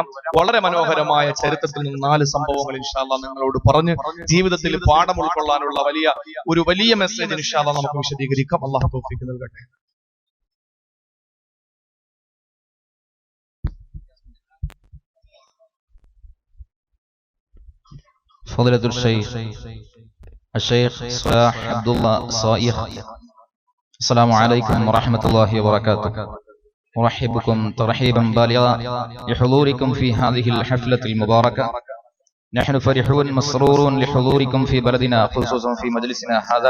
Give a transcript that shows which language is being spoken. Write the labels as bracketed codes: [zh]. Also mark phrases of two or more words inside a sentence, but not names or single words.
[ml] വളരെ മനോഹരമായ ചരിത്രത്തിൽ നിന്ന് 4 സംഭവങ്ങൾ [ar] إن شاء الله [ml] നിങ്ങളോട് പറഞ്ഞ് ജീവിതത്തിൽ പാഠം ഉൾക്കൊള്ളാനുള്ള വലിയ മെസ്സേജ് [ar] إن شاء الله [ml] നമുക്ക് വിശദീകരിക്കാം. അല്ലാഹു തൗഫീഖ് നൽകട്ടെ. [ar] ഫളീലത്തുൽ الشيخ صلاح عبد الله صائغ. السلام عليكم ورحمة الله وبركاته. أرحبكم ترحيبا بالغا لحضوركم في هذه الحفلة المباركة. نحن فرحون مسرورون لحضوركم في بلدنا، خصوصا في مجلسنا هذا.